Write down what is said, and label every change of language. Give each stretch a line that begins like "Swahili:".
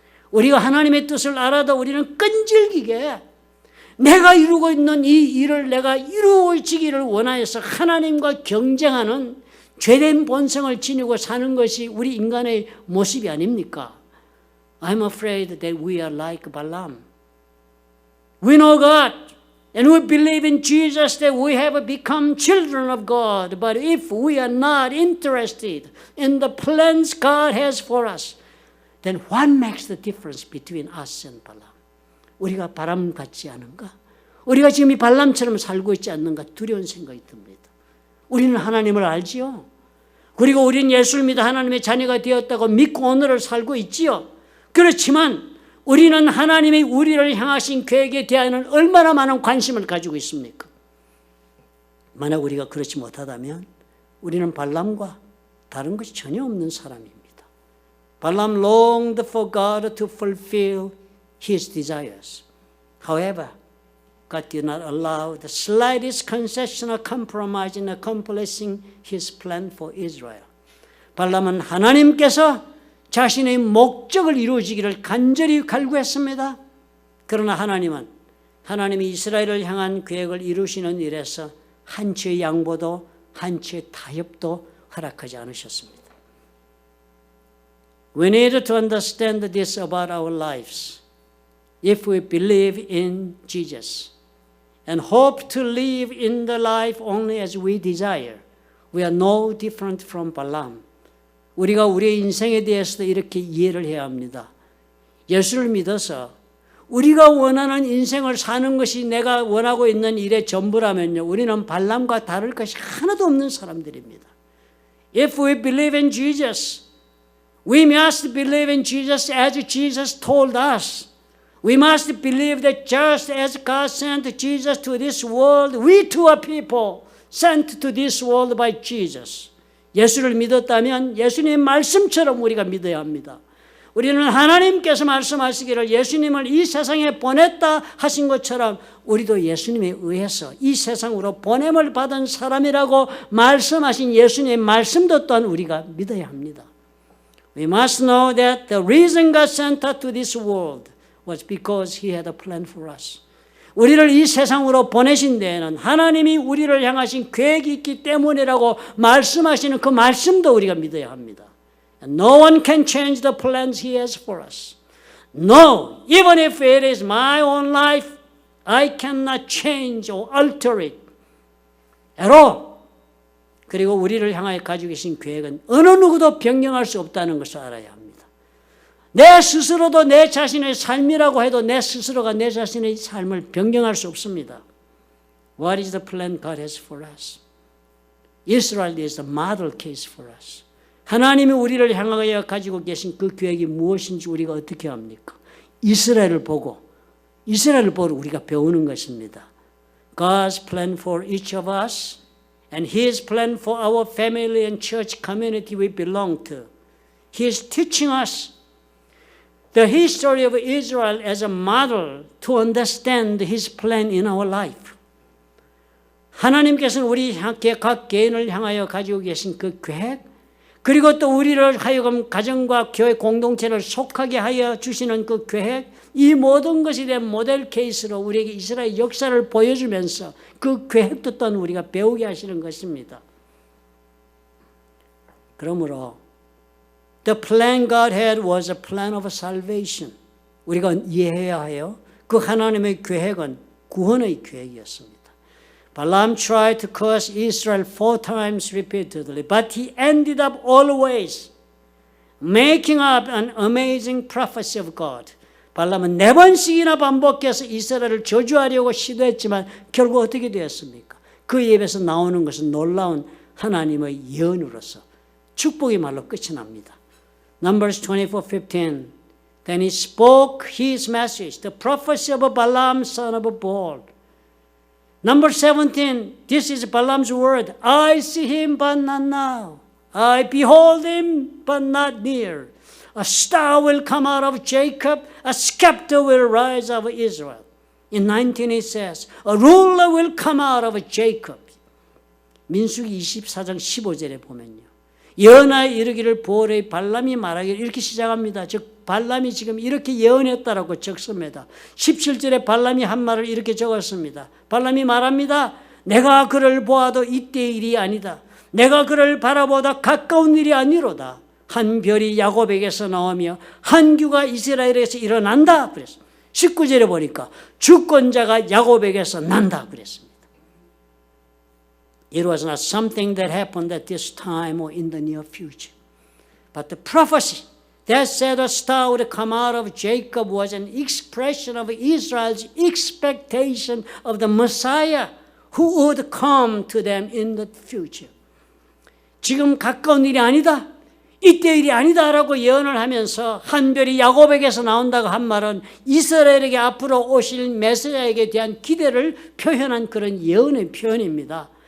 Korean: 우리가 하나님의 뜻을 알아도 우리는 끈질기게 내가 이루고 있는 이 일을 내가 이루어지기를 원하여서 하나님과 경쟁하는 죄된 본성을 지니고 사는 것이 우리 인간의 모습이 아닙니까?
English: I'm afraid that we are like Balaam. We know God and we believe in Jesus that we have become children of God. But if we are not interested in the plans God has for us, then what makes the difference between us and Balaam?
Korean: 우리가 바람 같지 않은가? 우리가 지금 이 발람처럼 살고 있지 않는가 두려운 생각이 듭니다. 우리는 하나님을 알지요. 그리고 우리는 예수를 믿어 하나님의 자녀가 되었다고 믿고 오늘을 살고 있지요. 그렇지만 우리는 하나님의 우리를 향하신 계획에 대하여는 얼마나 많은 관심을 가지고 있습니까? 만약 우리가 그렇지 못하다면 우리는 발람과 다른 것이 전혀 없는 사람입니다.
English: 발람 longed for God to fulfill his desires. However, God did not allow the slightest concession or compromise in accomplishing His plan for Israel.
Korean: 발람은 하나님께서 자신의 목적을 이루어지기를 간절히 갈구했습니다. 그러나 하나님은 하나님이 이스라엘을 향한 계획을 이루시는 일에서 한치의 양보도 한치의 타협도 허락하지 않으셨습니다.
English: We need to understand this about our lives. If we believe in Jesus and hope to live in the life only as we desire, we are no different from Balaam.
Korean: 우리가 우리의 인생에 대해서도 이렇게 이해를 해야 합니다. 예수를 믿어서 우리가 원하는 인생을 사는 것이 내가 원하고 있는 일의 전부라면요, 우리는 발람과 다를 것이 하나도 없는 사람들입니다.
English: If we believe in Jesus, we must believe in Jesus as Jesus told us. We must believe that just as God sent Jesus to this world, we too are people sent to this world by Jesus.
Korean: 예수를 믿었다면 예수님의 말씀처럼 우리가 믿어야 합니다. 우리는 하나님께서 말씀하시기를 예수님을 이 세상에 보냈다 하신 것처럼 우리도 예수님에 의해서 이 세상으로 보냄을 받은 사람이라고 말씀하신 예수님의 말씀도 또한 우리가 믿어야 합니다.
English: We must know that the reason God sent us to this world was because He had a plan for us.
Korean: 우리를 이 세상으로 보내신 데에는 하나님이 우리를 향하신 계획이 있기 때문이라고 말씀하시는 그 말씀도 우리가 믿어야 합니다.
English: No one can change the plans He has for us. No, even if it is my own life, I cannot change or alter it at all.
Korean: 그리고 우리를 향하여 가지고 계신 계획은 어느 누구도 변경할 수 없다는 것을 알아야 합니다. 내 스스로도 내 자신의 삶이라고 해도 내 스스로가 내 자신의 삶을 변경할 수 없습니다.
English: What is the plan God has for us? Israel is the model case for us.
Korean: 하나님이 우리를 향하여 가지고 계신 그 계획이 무엇인지 우리가 어떻게 합니까? 이스라엘을 보고 우리가 배우는 것입니다.
English: God's plan for each of us and His plan for our family and church community we belong to. He is teaching us the history of Israel as a model to understand His plan in our life.
Korean: 하나님께서는 우리 각 개인을 향하여 가지고 계신 그 계획, 그리고 또 우리를 하여금 가정과 교회 공동체를 속하게 하여 주시는 그 계획, 이 모든 것에 대한 모델 케이스로 우리에게 이스라엘 역사를 보여주면서 그 계획도 또한 우리가 배우게 하시는 것입니다. 그러므로
English: The plan God had was a plan of salvation.
Korean: 우리가 이해해야 해요. 그 하나님의 계획은 구원의 계획이었습니다.
English: Balaam tried to curse Israel 4 times repeatedly, but he ended up always making up an amazing prophecy of God.
Korean: 발람은 4번씩이나 반복해서 이스라엘을 저주하려고 시도했지만 결국 어떻게 되었습니까? 그 입에서 나오는 것은 놀라운 하나님의 예언으로서 축복의 말로 끝이 납니다.
English: Numbers 24:15. Then he spoke his message, the prophecy of Balaam, son of Beor. Number 17, this is Balaam's word. I see him, but not now. I behold him, but not near. A star will come out of Jacob, a scepter will rise out of Israel. In 19 it says, a ruler will come out of Jacob.
Korean: 민수기 24장 15절에 보면요. 예언하여 이르기를 보엘의 발람이 말하기를 이렇게 시작합니다. 즉 발람이 지금 이렇게 예언했다라고 적습니다. 17절에 발람이 한 말을 이렇게 적었습니다. 발람이 말합니다. 내가 그를 보아도 이때의 일이 아니다. 내가 그를 바라보다 가까운 일이 아니로다. 한 별이 야곱에게서 나오며 한 규가 이스라엘에서 일어난다 그랬습니다. 19절에 보니까 주권자가 야곱에게서 난다 그랬습니다.
English: It was not something that happened at this time or in the near future. But the prophecy that said a star would come out of Jacob was an expression of Israel's expectation of the Messiah who would come to them in the future.
Korean: 지금 가까운 일이 아니다. 이때 일이 아니다라고 예언을 하면서 한 별이 야곱에게서 나온다고 한 말은 이스라엘에게 앞으로 오실 메시아에게 대한 기대를 표현한 그런 예언의 표현입니다.